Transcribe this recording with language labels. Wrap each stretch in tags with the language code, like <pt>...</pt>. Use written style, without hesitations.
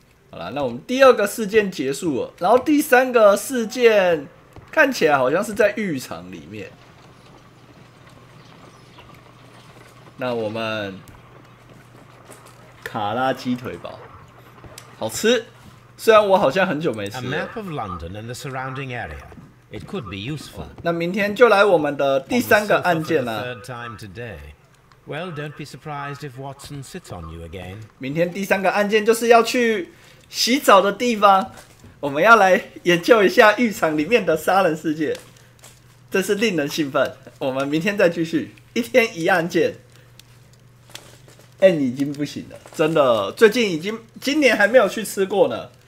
<zh>好了，那我们第二个事件结束了，然后第三个事件看起来好像是在浴场里面。那我们 卡拉鸡腿堡，好吃。虽然我好像很久没吃了。</zh> <en>A map of London and the surrounding area. It could be useful.</en> <zh>那明天就来我们的第三个案件啦。</zh> <en>Third time today. Well, don't be surprised if Watson sits on you again.</en> <zh>明天第三个案件就是要去洗澡的地方，我们要来研究一下浴场里面的杀人事件，真是令人兴奋。我们明天再继续，一天一案件。你已经不行了，真的，最近已经今年还没有去吃过呢。</zh>